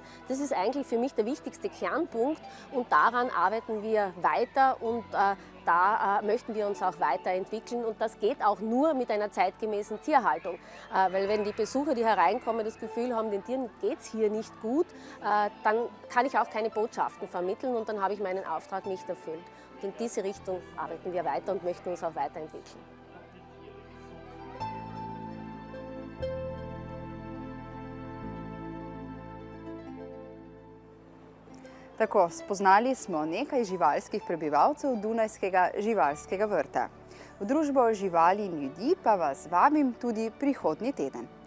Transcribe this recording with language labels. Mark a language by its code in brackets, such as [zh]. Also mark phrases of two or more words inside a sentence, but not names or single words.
[de] Das ist eigentlich für mich der wichtigste Kernpunkt und daran arbeiten wir weiter und da möchten wir uns auch weiterentwickeln und das geht auch nur mit einer zeitgemäßen Tierhaltung. Weil wenn die Besucher, die hereinkommen, das Gefühl haben, den Tieren geht es hier nicht gut, dann kann ich auch keine Botschaften vermitteln und dann habe ich meinen Auftrag nicht erfüllt. Und in diese Richtung arbeiten wir weiter und möchten uns auch weiterentwickeln. [sl] Tako, spoznali smo nekaj živalskih prebivalcev Dunajskega živalskega vrta. V družbo živali in ljudi pa vas vabim tudi prihodnji teden.